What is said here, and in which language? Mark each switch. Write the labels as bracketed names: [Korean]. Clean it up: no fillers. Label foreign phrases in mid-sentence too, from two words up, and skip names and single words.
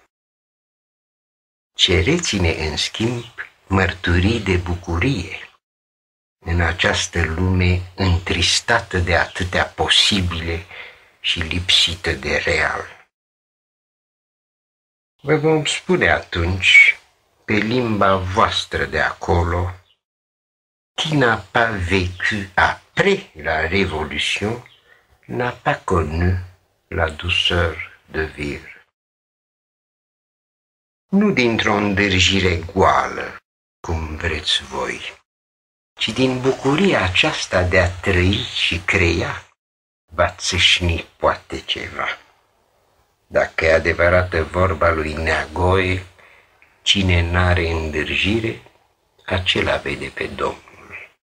[Romanian] Cereți-ne, în schimb, mărturii de bucurie în această lume întristată de atâtea posibile și lipsită de real. Vă vom spune atunci, pe limba voastră de acolo, [French] qui n'a pas vécu après la Révolution n'a pas connu la douceur de vivre. [Romanian] Nu dintr-o îndârjire goală, cum vreți voi, ci din bucuria aceasta de a trăi și crea, va țâșni poate ceva. Dacă e adevărată vorba lui Neagoe, cine n-are îndârjire, acela vede pe Domnul.